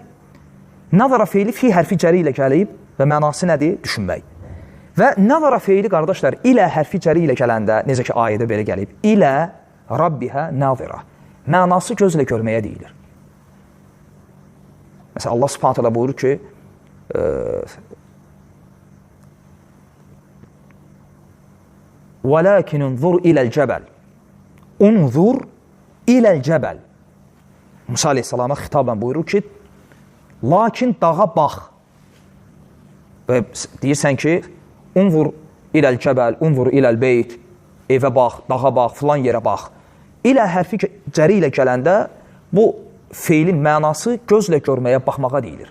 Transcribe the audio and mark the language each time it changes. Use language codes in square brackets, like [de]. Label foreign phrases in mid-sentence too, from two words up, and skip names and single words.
[az] Nazara feili fi hərfi cəri ilə gəlib və mənası nədir? Düşünmək. Və nazara feili, qardaşlar, ilə hərfi cəri ilə gələndə, necə ki, ayədə belə gəlib, [ar] إلى ربها ناظرة. [az] Mənası gözlə görməyə deyilir. Məsələn, Allah [ar] سبحانه تعالى [az] buyurur ki, [ar] وَلَكِنْ اُنْظُرْ إِلَى الْجَبَلِ اُنْظُرْ إِلَى الْجَبَلِ [az] Musa Aleyhisselam'a xitabən buyurur ki, lakin dağa bax. Və deyirsən ki, [ar] انظر إلى الجبل، انظر إلى البيت, [az] evə bax, dağa bax, filan yerə bax. İlə hərfi cəri ilə gələndə bu feilin mənası gözlə görməyə, baxmağa deyilir.